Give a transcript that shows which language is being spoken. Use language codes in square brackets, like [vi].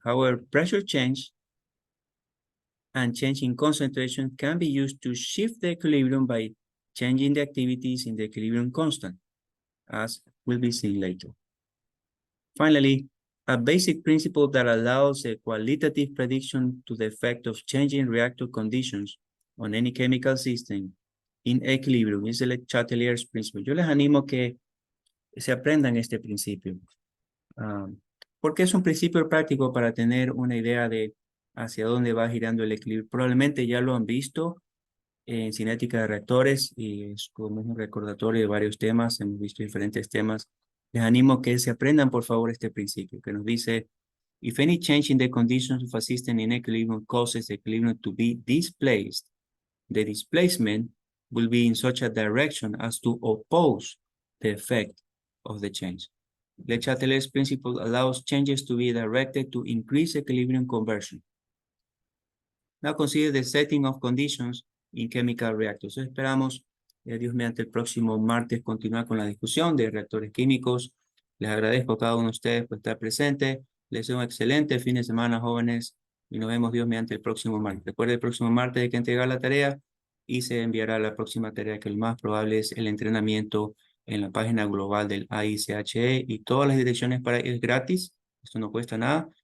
[en] However, pressure change and change in concentration can be used to shift the equilibrium by changing the activities in the equilibrium constant, as will be seen later. Finally, a basic principle that allows a qualitative prediction to the effect of changing reactor conditions on any chemical system in equilibrium is the Chatelier's principle. [es] Yo les animo que se aprendan este principio, porque es un principio práctico para tener una idea de hacia dónde va girando el equilibrio. Probablemente ya lo han visto en cinética de reactores y es como un recordatorio de varios temas. Hemos visto diferentes temas. Les animo a que se aprendan, por favor, este principio que nos dice, [en] if any change in the conditions of a system in equilibrium causes the equilibrium to be displaced, the displacement will be in such a direction as to oppose the effect of the change. Le Chatelier's principle allows changes to be directed to increase equilibrium conversion. Now consider the setting of conditions in chemical reactors. [es] Esperamos, Dios mediante el próximo martes, continuar con la discusión de reactores químicos. Les agradezco a cada uno de ustedes por estar presente. Les deseo un excelente fin de semana, jóvenes, y nos vemos, Dios mediante, el próximo martes. Recuerde, el próximo martes hay que entregar la tarea y se enviará la próxima tarea, que lo más probable es el entrenamiento en la página global del AICHE, y todas las direcciones para es gratis, esto no cuesta nada.